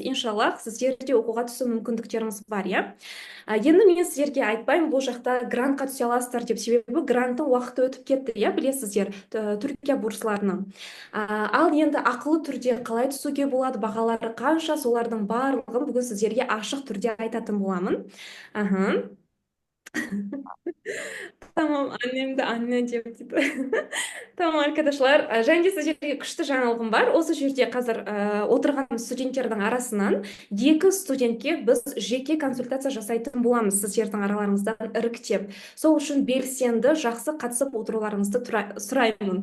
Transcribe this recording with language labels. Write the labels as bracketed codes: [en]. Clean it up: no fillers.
[kk] Иншаллах, сіздер де оқуға түсу мүмкіндіктеріңіз бар, иә. Енді мен сіздерге айтпаймын бұл жақта грантқа түсе аласыздар деп, себебі гранттың уақыты өтіп кетті, иә, білесіздер, түркия бурсларының. Ал енді ақылы түрде қалай түсуге болады, бағалары қанша, солардың барлығын бүгін сіздерге ашық түрде айтатын боламын. Аха. [tr] Tamam, annem de anne diyor [kk] дейді. [tr] Tamam arkadaşlar, [kk] және де сіздерге күшті жаңалығым бар. Осы жерде қазір отырған студенттердің арасынан екі студентке біз жеке консультация жасайтын боламыз, сіздердің араларыңыздан іріктеп. Сол үшін белсенді, жақсы қатысып отыруларыңызды сұраймын.